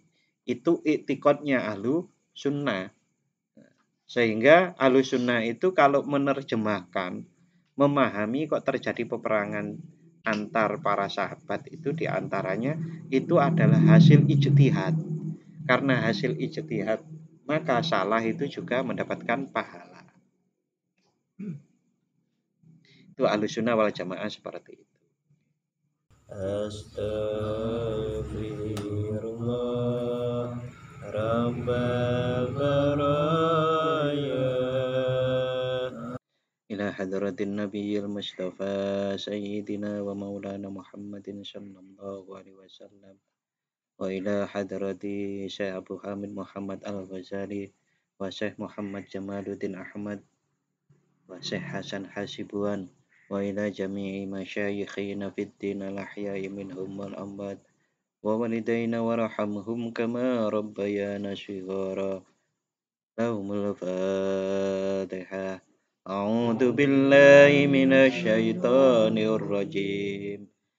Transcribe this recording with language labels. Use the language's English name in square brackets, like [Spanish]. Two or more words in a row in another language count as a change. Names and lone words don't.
[Indonesian] Itu iktikadnya ahlu sunnah. Sehingga ahlu sunnah itu kalau menerjemahkan, memahami kok terjadi peperangan antar para sahabat itu diantaranya itu adalah hasil ijtihad. Karena hasil ijtihad, maka salah itu juga mendapatkan pahala. Itu ahlussunnah wal jamaah seperti itu. [Arabic] أستغفر الله رب البرايا إلى حضرة النبي المصطفى سيدنا ومولانا محمد صلى الله عليه وسلم. وإلى حضرة الشيخ أبي حامد محمد الغزالي والشيخ محمد جمال الدين أحمد والشيخ حسن حسيبوان وإلى جميع مشايخنا في الدين الأحياء منهم والأموات ووالدينا وارحمهم كما ربيانا صغارا. لهم الفاتحة. أعوذ بالله من الشيطان الرجيم.